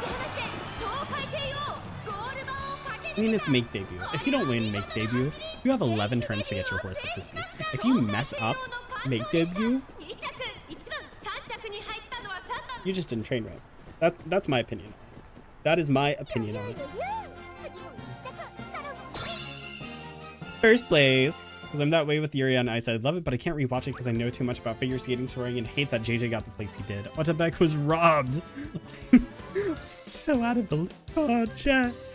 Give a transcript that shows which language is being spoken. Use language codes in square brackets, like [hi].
[ja] 果たして東海帝王ゴール板をかけ [en] I mean, it's make debut. If you don't win make debut, you have 11 turns to get your horse up to speed. If you mess up make debut, [ja] 2着1番3着に入ったのは3番 [en] you just didn't train right. That's my opinion. That is my opinion on it. [ja] 次も1着頼む。 [en] First place. Because I'm that way with Yuri on Ice. I love it, but I can't rewatch it because I know too much about figure skating soaring and hate that JJ got the place he did. Otabek was robbed. So out of the loop. Oh, chat.